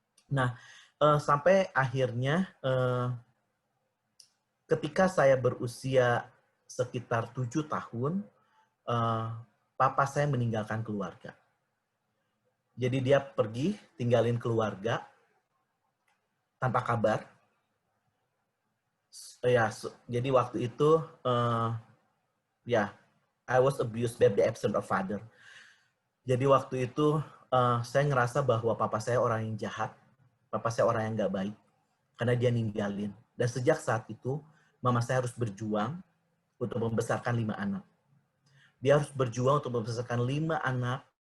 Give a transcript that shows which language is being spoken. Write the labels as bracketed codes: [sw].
[id] Nah sampai akhirnya ketika saya berusia sekitar 7 tahun, papa saya meninggalkan keluarga. Jadi dia pergi, tinggalin keluarga tanpa kabar. Ya, jadi waktu itu, ya, [en] I was abused by the absence of father. [id] Jadi waktu itu saya ngerasa bahwa papa saya orang yang jahat, papa saya orang yang nggak baik, karena dia ninggalin. Dan sejak saat itu, mama saya harus berjuang untuk membesarkan 5 anak. Dia harus berjuang untuk membesarkan 5 anak